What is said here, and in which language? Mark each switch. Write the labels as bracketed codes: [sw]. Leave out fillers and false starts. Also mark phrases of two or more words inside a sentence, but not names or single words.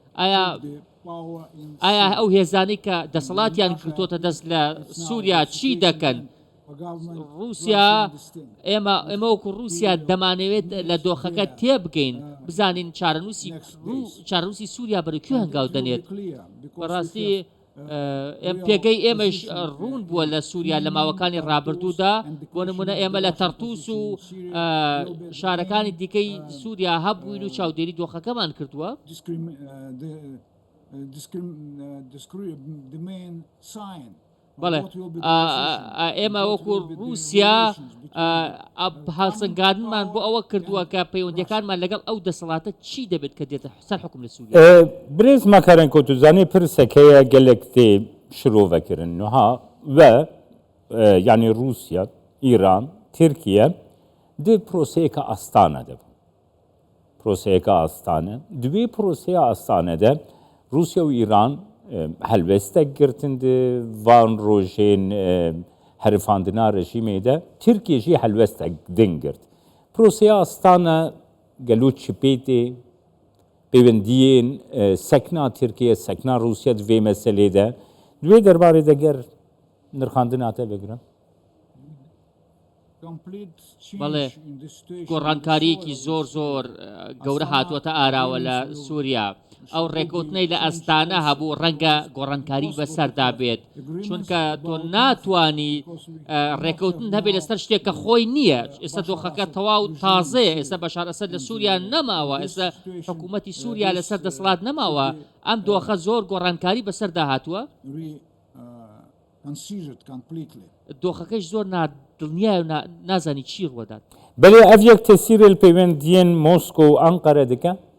[ckb] ئایا ئەو هێزانی کە دەسەڵاتیان کردوتە دەست لە سووریا چی دەکەن رووسیا ئێمە وەکو رووسیا دەمانەوێت لە دۆخەکە تێ بگەین بزانین چارەنووسی سووریا بەرەکوێ هەنگاو دەنێت بەڕاستی ئێم پێگەی ئێمەش ڕوون بووە لە سووریا لە ماوەکانی ڕابردوودا بۆ نمونە ئێمە لە تەرتوس و شارەکانی دیکەی سووریا هەبووین و چاودێری دۆخەکەمان کردووە [en] The main sign. [ckb] بەڵێ ئێمە وەکو رووسیا هەڵسەنگاندنمان بۆ ئەوە کردووە کە پەیوەندیەکانمان لەگەڵ ئەو دەسەڵاتە چی دەبێت کە دێتە سەر حکوم لە سووریا [ku] Birêz Makarenko tu zanî pirsekeye gelek tê şirovekirin niha ve yani Rusya, İran, Tirkiye di proseyeka astane de bu. Proseyeka astane. Divê proseya astanede Rusya û İran helbestek girtin di van rojên herifandina rejimê de Tirkiye jî helbestek din girt. Proseya astane gelo çipê tê pêwendiyên sekna Tirkiye, sekna Rusya di vê meselê de divê derbarê de ger nirxandin hate vegirin. [ckb] بەڵێ گۆڕانکاریەکی زۆر گەورە هاتووەتە ئاراوە لە سووریا ئەو ڕێکوتنەی لە ئەستانە هەبوو ڕەنگە گۆڕانکاری بەسەردا بێت چونکە تۆ ناتوانی ڕێکەوتن هەبێت لەسەر شتێک کە خۆی نییە ئێستا دۆخەکە تەواو تازەیە ئێستا بەشار ئەسەد لە سووریا نەماوە ئێستا حکوومەتی سووریا لەسەر دەسەڵات نەماوە ئەم دۆخە زۆر گۆڕانکاری بەسەردا هاتووە دۆخەکەش زۆر دڵنیای و نازانی چی ڕوەدات [ku] Belê ev yek tesîrê li pêwendiyên Moskow û Ankara dike?